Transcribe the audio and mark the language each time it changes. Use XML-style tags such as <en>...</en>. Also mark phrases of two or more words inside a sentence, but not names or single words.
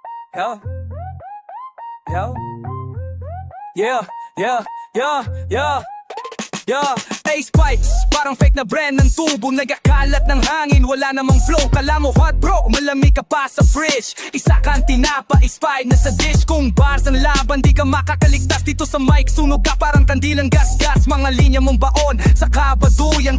<en>Yo. Yo. Yeah, yeah, yeah, yeah.</en> <tl>Yeah, Ace Pipes, parang fake na brand ng tubo. Nagkakalat ng hangin, wala namang flow. Kala mo</tl> <en>hot bro,</en> <tl>malamig ka pa sa fridge. Isa kang tinapa, expired na sa dish. Kung bars ang laban, di ka makakaligtas. Dito sa mic, sunog ka parang kandilang gas-gas. Mga linya mong baon, sa kabaduyan.</tl>